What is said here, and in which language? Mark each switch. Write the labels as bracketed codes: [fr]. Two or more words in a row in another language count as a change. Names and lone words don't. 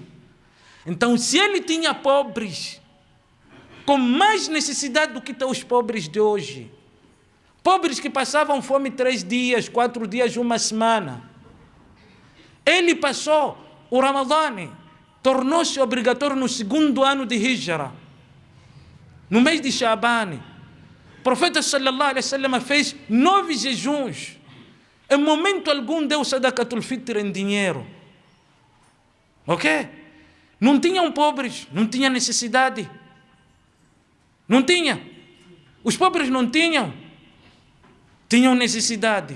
[pt] Então, se ele tinha pobres com mais necessidade do que os pobres de hoje, pobres que passavam fome 3 dias, 4 dias, 1 semana, ele passou o Ramadã, tornou-se obrigatório no 2º ano de Hijra, no mês de Shaban, O profeta [ar] صلى الله عليه وسلم [pt] fez 9 jejuns. Em momento algum deu [ar] صدقة الفطر [pt] em dinheiro. Ok? Não tinham pobres, não tinha necessidade. Não tinha. Os pobres não tinham. Tinham necessidade.